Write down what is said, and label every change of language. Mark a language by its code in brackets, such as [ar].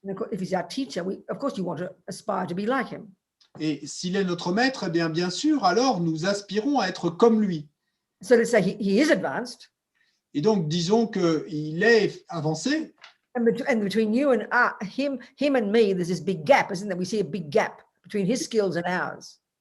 [en] If he's our teacher, of course you want to aspire to be like him. [fr] et s'il est notre maître, eh bien sûr, alors nous aspirons à être comme lui. [en] So let's say he is advanced. [fr] Et donc, disons qu'il est avancé, [en] And between you and him and me, there's this big gap, isn't there? We see a big gap between his skills and ours.